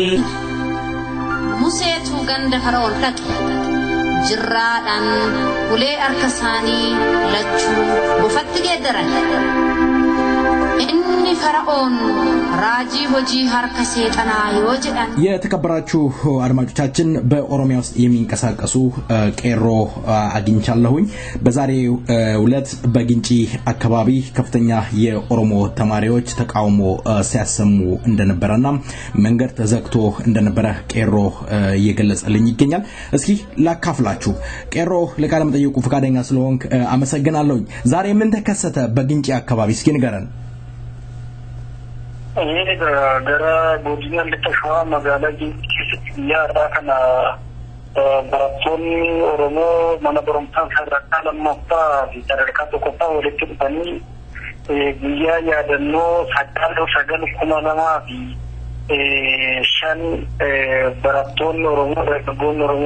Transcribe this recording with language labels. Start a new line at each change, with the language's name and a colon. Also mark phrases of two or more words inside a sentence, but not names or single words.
Oromo: Museetu ganda Faraa'oon dhaqe jirraadhaan ulee harka isaanii lachuu bofatti geeddaran inni Faraa'oon raajii hojii harka seexanaa yoo jedhan
Amharic: የተከበራችሁ አድማጮቻችን በኦሮሚያ ውስጥ የሚንቀሳቀሱ ቄሮ አግኝቻለሁኝ በዛሬው ዕለት በግንጪ አካባቢ ከፍተኛ የኦሮሞ ተማሪዎች ተቃውሞ ሲያሰሙ እንደነበረና መንገድ ተዘግቶ እንደነበረ ቄሮ እየገለጸልኝ ይገኛል እስኪ ላካፍላችሁ ቄሮ ለቃለ መጠይቁ ፈቃደኛ ስለሆንክ አመሰግናለሁ ዛሬ ምን ተከሰተ በግንጪ አካባቢ እስኪ ንገረን
Oromo: gara godina littashwa magala ya kana baratoni oromo mana barumsan sadarkaa lammaffaa fi sadarkaa tokkoffaa walitti dhufanii guyyaa yaadannoo sagal 2005 barattoonni oromoo dargaggoonni oromoo